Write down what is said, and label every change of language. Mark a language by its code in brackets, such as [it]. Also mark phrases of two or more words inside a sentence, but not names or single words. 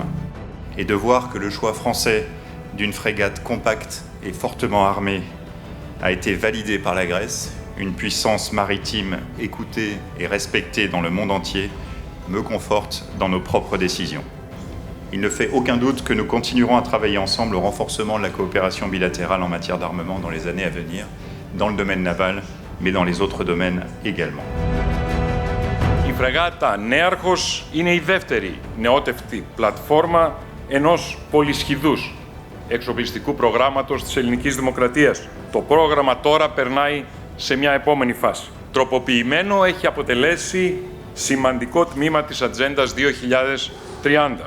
[fr] Et de voir que le choix français d'une frégate compacte et fortement armée a été validé par la Grèce, une puissance maritime écoutée et respectée dans le monde entier, me conforte dans nos propres décisions. Il ne fait aucun doute que nous continuerons à travailler ensemble au renforcement de la coopération bilatérale en matière d'armement dans les années à venir, dans le domaine naval, mais dans les autres domaines également. [el] Η φρεγάτα Νέαρχος είναι η δεύτερη νεότευτη πλατφόρμα ενός πολυσχηδούς εξοπλιστικού προγράμματος της ελληνικής δημοκρατίας. Το πρόγραμμα τώρα περνάει σε μια επόμενη φάση. Τροποποιημένο έχει αποτελέσει σημαντικό τμήμα της Ατζέντας 2030.